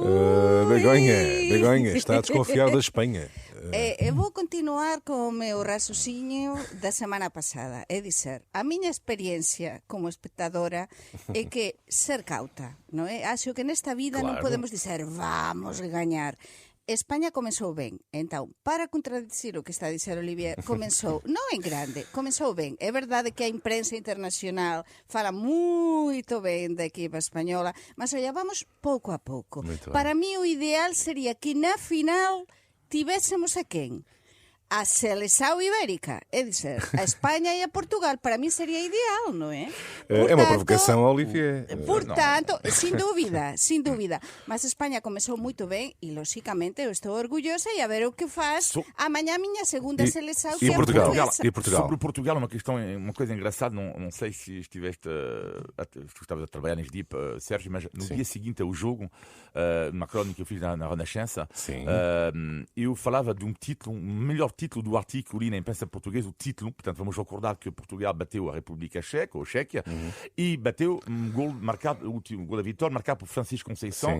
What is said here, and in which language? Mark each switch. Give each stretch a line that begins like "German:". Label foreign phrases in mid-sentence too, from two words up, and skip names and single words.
Portuguese: Begonha, está a desconfiar da Espanha. Eu vou continuar com o meu raciocínio da semana passada. É dizer, a minha experiência como espectadora é que ser cauta, não é? Acho que nesta vida Claro. não podemos dizer vamos ganhar.
Galician: Espanha comezou ben, entón, para contradicir o que está a dizer Olivier, comezou, non en grande, comezou ben. É verdade que a imprensa internacional fala moito ben da equipa española, mas olha, vamos pouco a pouco.
Portuguese: Muito ben.
Galician: Para mí o ideal sería que na final tivésemos a quen? A seleção ibérica, é dizer, a Espanha e a Portugal, para mí sería ideal, non é?
Portuguese: É uma provocação, Olivier.
Galician: Portanto, sin dúbida. Mas Espanha comezou moito ben e, lóxicamente, eu estou orgullosa e a ver o que faz amanhã a minha segunda seleção, que é
Portuguese: Portugal?
Galician: portuguesa.
Portuguese: E Portugal? Sobre Portugal, uma coisa engraçada, não sei se estiveste estavas a trabalhar neste dia, Sérgio, mas no dia seguinte ao jogo, numa crónica que eu fiz na Renascença, Sim. eu falava de um título, melhor título do artigo ali na imprensa portuguesa, o título, portanto vamos recordar que Portugal bateu a República Checa, ou Chequia, e bateu um gol marcado, o último gol da vitória, marcado por Francisco Conceição,